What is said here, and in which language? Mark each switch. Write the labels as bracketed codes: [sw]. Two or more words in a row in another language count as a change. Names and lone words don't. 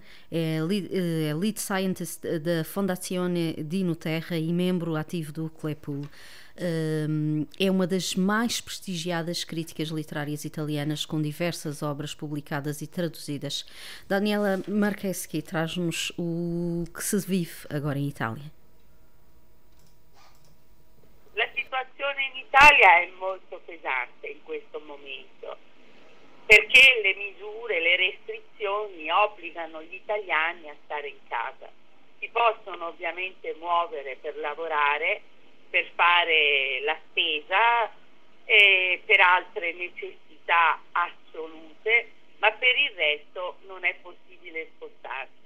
[pt] É Lead Scientist da Fondazione Dino Terra e membro ativo do Claypool. É uma das mais prestigiadas críticas literárias italianas, com diversas obras publicadas e traduzidas. Daniela Marcheschi traz-nos o que se vive agora em Itália. [it] La situazione in Italia è molto pesante in questo momento, perché le misure, le restrizioni obbligano gli italiani a stare in casa. Si possono ovviamente muovere per lavorare, per fare la spesa e per altre necessità assolute, ma per il resto non è possibile spostarsi.